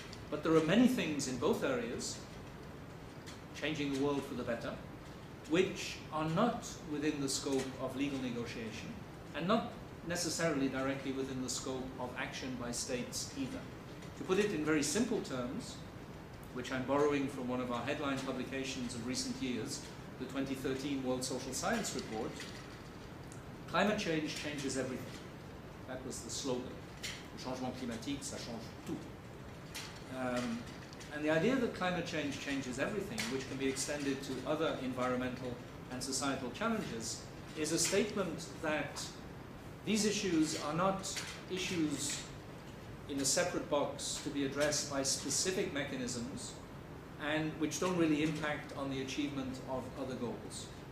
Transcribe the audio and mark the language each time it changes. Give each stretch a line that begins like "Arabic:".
English: But there are many things in both areas, changing the world for the better, which are not within the scope of legal negotiation and not necessarily directly within the scope of action by states either. To put it in very simple terms, which I'm borrowing from one of our headline publications of recent years, the 2013 World Social Science Report, climate change changes everything. That was the slogan.
French: Le changement climatique, ça change tout.
English: And the idea that climate change changes everything, which can be extended to other environmental and societal challenges, is a statement that these issues are not issues in a separate box to be addressed by specific mechanisms and which don't really impact on the achievement of other goals.